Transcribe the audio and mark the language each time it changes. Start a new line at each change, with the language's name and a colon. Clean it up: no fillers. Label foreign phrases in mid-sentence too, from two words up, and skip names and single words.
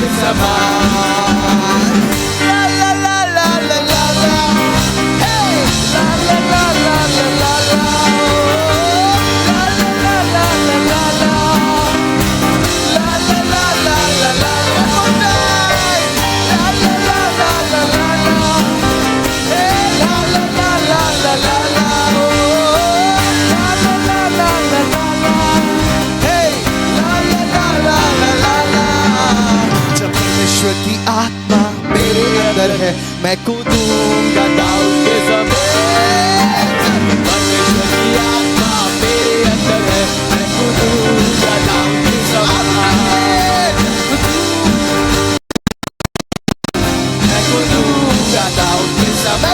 Hindi: समान। ला ला ला ला ला ला ला, हे ला ला ला ला ला ला ला, ला ला ला ला ला ला ला, ला ला ला ला ला ला,
English: one more time, ला ला ला ला ला ला ला, हे ला ला ला ला ला ला ला, ला ला ला ला ला ला ला, हे ला ला ला ला ला ला ला।
Hindi: जब परमेश्वर की आत्मा मेरे अंदर है, मैं कूदूंगा दाऊद के समान। परमेश्वर की आत्मा मेरे अंदर है, मैं कूदूंगा दाऊद के समान। मैं कूदूंगा दाऊद के समान।